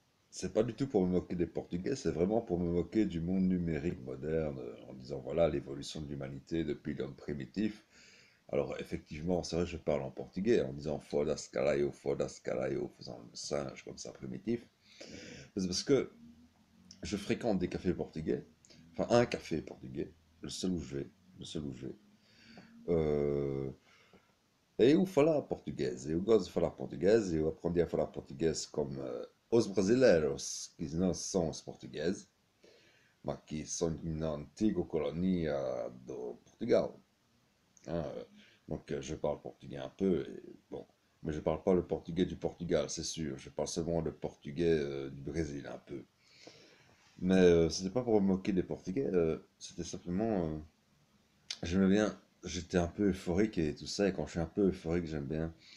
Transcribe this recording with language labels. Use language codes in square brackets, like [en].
[fr] C'est pas du tout pour me moquer des Portugais, c'est vraiment pour me moquer du monde numérique moderne, en disant voilà l'évolution de l'humanité depuis l'homme primitif. Alors effectivement, c'est vrai, je parle en portugais en disant [pt] fodas caralho, [fr] faisant le singe comme ça primitif. C'est parce que je fréquente des cafés portugais, enfin un café portugais, le seul où je vais, le seul où je vais. [pt] Euh, E eu falar português. Eu gosto de falar português. Eu aprendi a falar português como os brasileiros, que não são os portugueses, mas que são uma antiga colônia do Portugal. Hein. [fr] Donc je parle portugais un peu, et, bon, mais je parle pas le portugais du Portugal, c'est sûr. Je parle seulement le portugais du Brésil un peu. Mais c'était pas pour me moquer des Portugais, c'était simplement, j'aimais bien, j'étais un peu euphorique et tout ça, et quand je suis un peu euphorique, j'aime bien.